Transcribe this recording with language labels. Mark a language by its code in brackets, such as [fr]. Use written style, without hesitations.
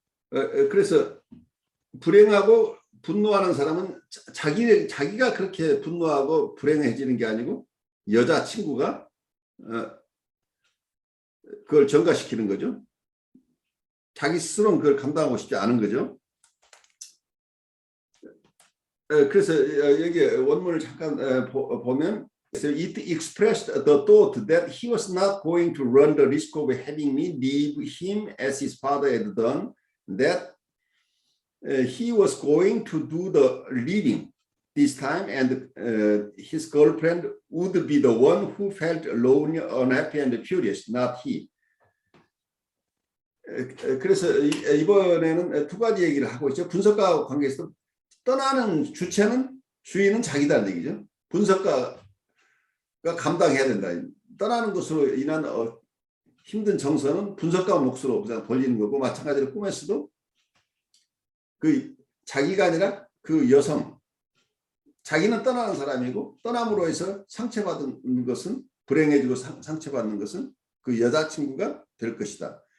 [ko] 그래서 불행하고 분노하는 사람은 자기가 그렇게 분노하고 불행해지는 게 아니고 여자친구가 그걸 전가시키는 거죠. 자기 스스로는 그걸 감당하고 싶지 않은 거죠. 그래서 여기 원문을 잠깐 보면 [en] it expressed the thought that he was not going to run the risk of having me leave him as his father had done, that he was going to do the leading. this time, and his girlfriend would be the one who felt lonely, unhappy, and furious, not he. [ko] 그래서 이번에는 두 가지 얘기를 하고 있죠. 분석가와 관계에서 떠나는 주인은 자기다는 얘기죠. 분석가가 감당해야 된다. 떠나는 것으로 인한 힘든 정서는 분석가 몫으로 그냥 돌리는 거고, 마찬가지로 꿈에서도 그 자기가 아니라 그 여성, 자기는 떠나는 사람이고 떠남으로 해서 상처받는 것은, 불행해지고 상처받는 것은 그 여자친구가 될 것이다.